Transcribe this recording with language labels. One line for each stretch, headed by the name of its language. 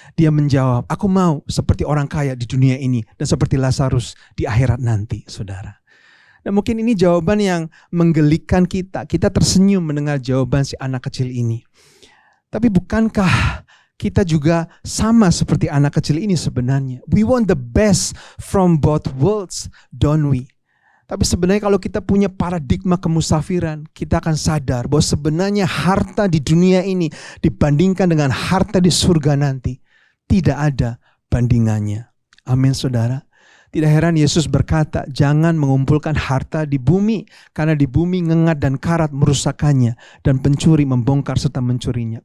Indonesian: Dia menjawab, aku mau seperti orang kaya di dunia ini dan seperti Lazarus di akhirat nanti saudara. Dan mungkin ini jawaban yang menggelikan kita. Kita tersenyum mendengar jawaban si anak kecil ini. Tapi bukankah kita juga sama seperti anak kecil ini sebenarnya?
English: We want the best from both worlds, don't we?
Indonesian: Tapi sebenarnya kalau kita punya paradigma kemusafiran, kita akan sadar bahwa sebenarnya harta di dunia ini dibandingkan dengan harta di surga nanti, tidak ada bandingannya. Amin saudara. Tidak heran Yesus berkata, jangan mengumpulkan harta di bumi, karena di bumi ngengat dan karat merusakannya, dan pencuri membongkar serta mencurinya.